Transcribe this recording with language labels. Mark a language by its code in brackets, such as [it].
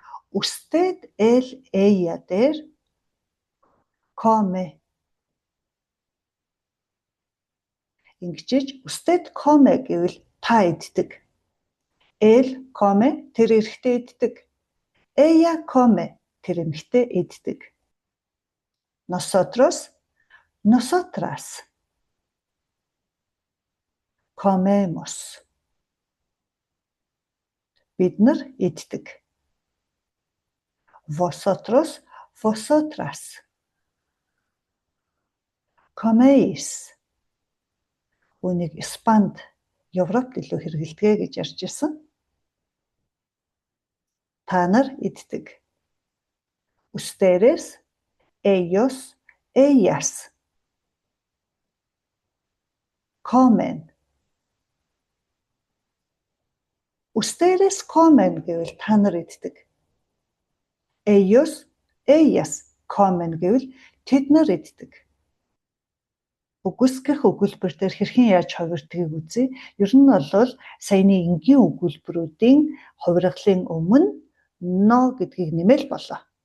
[es] Usted, él, ella дээр come. [mn] Ингэж [es] usted come [mn] гэвэл та иддэг. [es] Él come [mn] тэр эрэгтэй иддэг. [es] Ella come [mn] тэр эмэгтэй иддэг. [es] Nosotros, nosotras comemos. [mn] Бид нар иддэг. [es] Vosotros, vosotras coméis. [mn] Үүнийг Испанд, Европт илүү хэрэгэлдэг гэж ярьж ирсэн. Та нар иддэг. [es] Ustedes, ellos, ellas comen. Ustedes comen [mn] гэвэл та нар иддэг. [es] Ellos, ellas comen [mn] гэвэл тэд нар иддэг. Үгүйсгэх өгүүлбэр дээр хэрхэн яаж хувирдгийг үзье. Ер нь бол саяны энгийн өгүүлбэрүүдийн хувиргалын өмнө no гэдгийг нэмэл болоо.